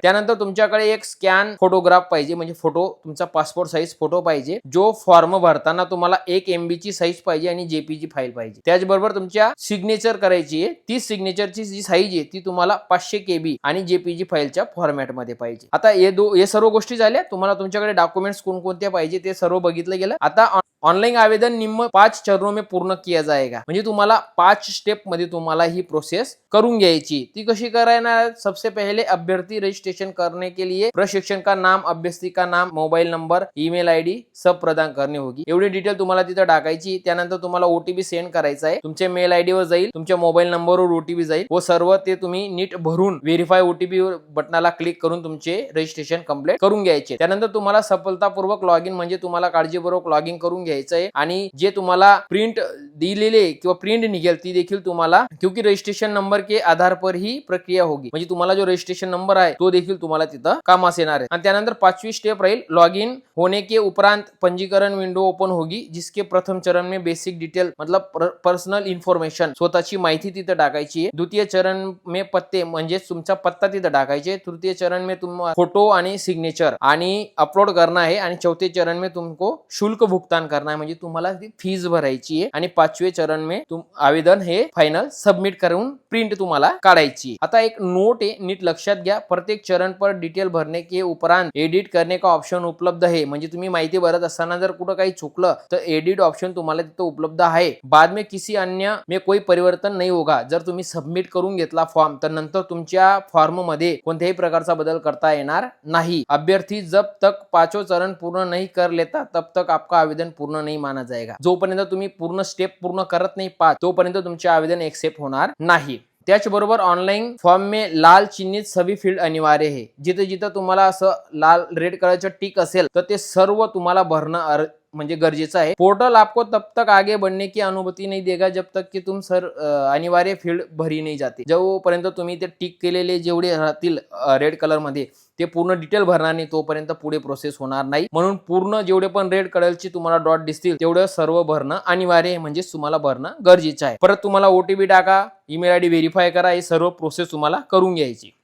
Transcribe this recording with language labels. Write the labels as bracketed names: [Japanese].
[Marathi] त्यानंतर तुमच्याकडे एक स्कॅन फोटोग्राफ पाहिजे, म्हणजे फोटो तुमचा पासपोर्ट साईज फोटो पाहिजे, जो फॉर्म भरताना तुम्हाला 1 MB ची साईज पाहिजे आणि JPG फाईल पाहिजे. त्याचबरोबर तुमच्या सिग्नेचर करायची आहे, ती सिग्नेचरची जी साईज आहे ती तुम्हाला 500 KB आणि JPG फाईलच्या फॉर्मॅटमध्ये पाहिजे. आता हे सर्व गोष्टी झाल्या. तुम्हाला तुमच्याकडे डॉक्युमेंट्स कोणकोणते पाहिजे ते सर्व बघितलं गेलं. [Hindi] आता ऑनलाइन आवेदन निम्न 5 चरणों में पूर्ण किया जाएगा. [Marathi] म्हणजे तुम्हाला 5 स्टेप मध्ये तुम्हाला ही प्रोसेस करून घ्यायची. ती कशी करणार? [Hindi] सबसे पहले अभ्यर्थी रजिस्ट्रेशन करने के लिए प्रशिक्षण का नाम, अभ्यर्थी का नाम, मोबाईल नंबर, ईमेल ID सब प्रदान करणे होगी. [Marathi] एवढी डिटेल तुम्हाला तिथं टाकायची. त्यानंतर तुम्हाला OTP सेंड करायचा आहे. तुमच्या मेल ID वर जाईल, तुमच्या मोबाईल नंबरवर OTP जाईल व सर्व ते तुम्ही नीट भरून व्हेरीफाय OTP बटनाला क्लिक करून तुमचे रजिस्ट्रेशन कंप्लीट करून घ्यायचे. त्यानंतर तुम्हाला सफलतापूर्वक लॉग इन म्हणजे तुम्हाला काळजीपूर्वक लॉग इन करून घ्यायचंय आणि जे तुम्हाला प्रिंट दिलेले किंवा प्रिंट निघेल ती देखील तुम्हाला, [Hindi] क्योंकि रजिस्ट्रेशन नंबर के आधार पर ही प्रक्रिया होगी. [Marathi] म्हणजे तुम्हाला जो रजिस्ट्रेशन नंबर आहे तो देखील तुम्हाला तिथं कामास येणार आहे. आणि त्यानंतर 5वी स्टेप राहील, [Hindi] लॉग इन होने के उपरांत पंजीकरण विंडो ओपन होगी, जिसके प्रथम चरण में बेसिक डिटेल मतलब पर्सनल इन्फॉर्मेशन [Marathi] स्वतःची माहिती तिथं टाकायची आहे. [Hindi] द्वितीय चरण में पत्ते [Marathi] म्हणजे तुमचा पत्ता तिथं टाकायचे. [Hindi] तृतीय चरण में [Marathi] तुम्हाला फोटो आणि सिग्नेचर आणि [Hindi] अपलोड करना है आणि चौथे चरण में तुमको शुल्क भुगतान करना है, [Marathi] म्हणजे तुम्हाला ती फीस भरायची आहे. आणि [Hindi] 5वें चरण में आवेदन [Marathi] हे फायनल सबमिट करून प्रिंट तुम्हाला काढायची. आता एक नोट आहे, नीट लक्षात घ्या. [Hindi] प्रत्येक चरण पर डिटेल भरने के उपरांत एडिट करने का ऑप्शन उपलब्ध है. [Marathi] म्हणजे तुम्ही माहिती भरत असताना जर कुठं काही चुकलं तर एडिट ऑप्शन तुम्हाला तिथं उपलब्ध आहे. [Hindi] बाद में किसी अन्य में कोई परिवर्तन नहीं होगा. [Marathi] जर तुम्ही सबमिट करून घेतला फॉर्म तर नंतर तुमच्या फॉर्म मध्ये कोणत्याही प्रकारचा बदल करता येणार नाही. [Hindi] अभ्यर्थी जब तक 5वां चरण पूर्ण नहीं कर लेता तब तक आपका आवेदन पूर्ण नहीं माना जाएगा. [Marathi] जोपर्यंत तुम्ही पूर्ण स्टेप पूर्ण करत नाही 5 तोपर्यंत तुमचे आवेदन एक्सेप्ट होणार नाही. [Hindi] त्याचबरोबर ऑनलाइन फॉर्म में लाल चिन्हित सभी फील्ड अनिवार्य है. [Marathi] जिथे जिथे तुम्हाला असं लाल रेड कलरचं टिक असेल तर ते सर्व तुम्हाला भरणं म्हणजे गरजेचं आहे. [Hindi] पोर्टल आपको तब तक आगे बढ़ने की अनुमति नहीं देगा जब तक की तुम अनिवार्य फील्ड भरी नाही जाते. [Marathi] जोपर्यंत तुम्ही ते टिक केलेले जेवढे राहतील रेड कलर मध्ये ते पूर्ण डिटेल भरणार नाही तोपर्यंत पुढे प्रोसेस होणार नाही. म्हणून पूर्ण जेवढे पण रेड कलरची तुम्हाला डॉट दिसतील तेवढं सर्व भरणं अनिवार्य आहे, म्हणजे तुम्हाला भरणं गरजेचं आहे. परत तुम्हाला OTP टाका, ईमेल ID व्हेरीफाय करा, हे सर्व प्रोसेस तुम्हाला करून घ्यायची.